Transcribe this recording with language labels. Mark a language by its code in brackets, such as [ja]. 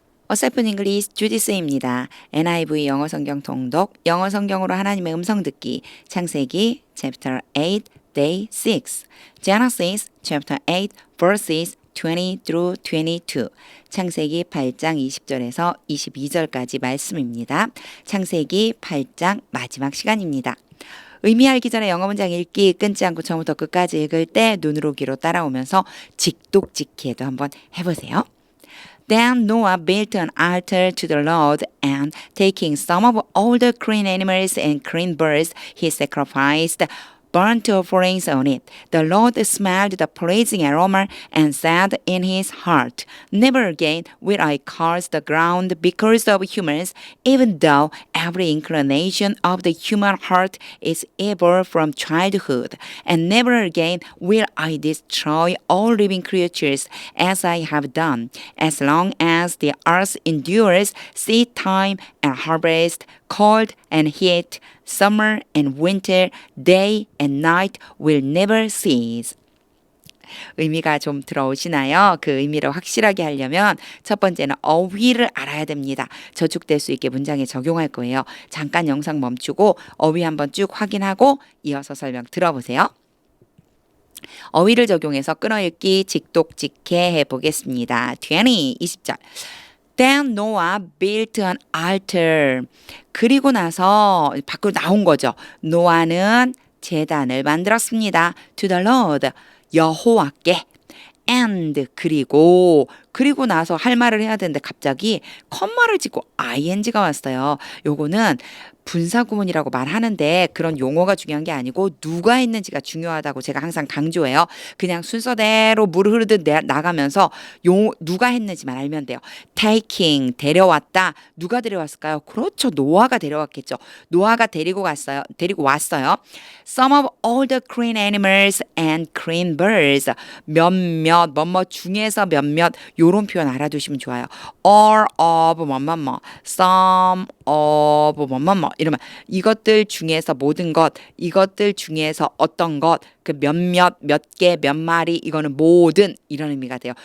[ko] 어설픈 잉글리시 주디스입니다. NIV 영어 성경 통독, 영어 성경으로 하나님의 음성 듣기, 창세기 chapter 8, day 6, [en] Genesis chapter 8, verses 20 through 22, [ko] 창세기 8장 20절에서 22절까지 말씀입니다. 창세기 8장 마지막 시간입니다. 의미 알기 전에 영어 문장 읽기 끊지 않고 처음부터 끝까지 읽을 때 눈으로 귀로 따라오면서 직독직해도 한번 해보세요. [en] Then Noah built an altar to the Lord, and taking some of all the clean animals and clean birds, he sacrificed burnt offerings on it. The Lord smelled the pleasing aroma and said in his heart, Never again will I curse the ground because of humans, even though every inclination of the human heart is evil from childhood. And never again will I destroy all living creatures as I have done, as long as the earth endures seed time and harvest, cold and heat, summer and winter, day and night will never cease. [ko] 의미가 좀 들어오시나요? 그 의미를 확실하게 하려면 첫 번째는 어휘를 알아야 됩니다. 저축될 수 있게 문장에 적용할 거예요. 잠깐 영상 멈추고 어휘 한번 쭉 확인하고 이어서 설명 들어보세요. 어휘를 적용해서 끊어읽기 직독직해 해보겠습니다. 20절. [en] Then Noah built an altar. [ko] 그리고 나서 밖으로 나온 거죠. 노아는 제단을 만들었습니다. [en] To the Lord, [ko] 여호와께. And 그리고 나서 할 말을 해야 되는데 갑자기 컴마를 짓고 ing가 왔어요. 요거는 분사구문이라고 말하는데 그런 용어가 중요한 게 아니고 누가 했는지가 중요하다고 제가 항상 강조해요. 그냥 순서대로 물 흐르듯 나가면서 누가 했는지만 알면 돼요. taking, 데려왔다. 누가 데려왔을까요? 그렇죠. 노아가 데려왔겠죠. 노아가 데리고 왔어요. [en] Some of all the clean animals and clean birds. [ko] 몇몇, 뭐뭐 중에서 몇몇 요런 표현 알아두시면 좋아요. all of 뭐뭐뭐, some of 뭐뭐뭐 이러면 이것들 중에서 모든 것, 이것들 중에서 어떤 것, 그 몇몇, 몇 개, 몇 마리 이거는 모든 이런 의미가 돼요.